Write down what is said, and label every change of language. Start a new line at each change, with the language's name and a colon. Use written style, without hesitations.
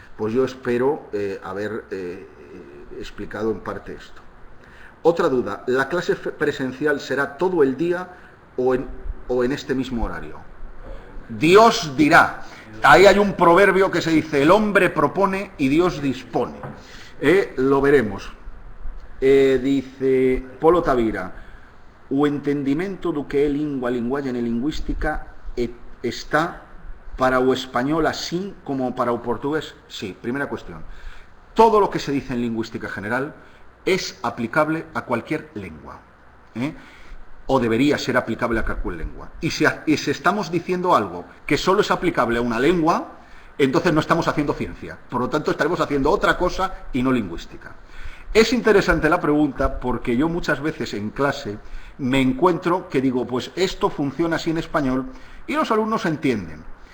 Spanish: Pues yo espero haber explicado en parte esto. Otra duda, ¿la clase presencial será todo el día o en este mismo horario? Dios dirá. Ahí hay un proverbio que se dice, el hombre propone y Dios dispone. Lo veremos. Dice Polo Tavira,
Galician: o entendimento do que é lingua, linguaxe e lingüística está para o español así como para o portugués.
Spanish: Sí, primera cuestión. Todo lo que se dice en lingüística general es aplicable a cualquier lengua, o debería ser aplicable a cualquier lengua. Y si estamos diciendo algo que solo es aplicable a una lengua, entonces no estamos haciendo ciencia. Por lo tanto, estaremos haciendo otra cosa y no lingüística. Es interesante la pregunta porque yo muchas veces en clase me encuentro que digo, pues esto funciona así en español y los alumnos entienden.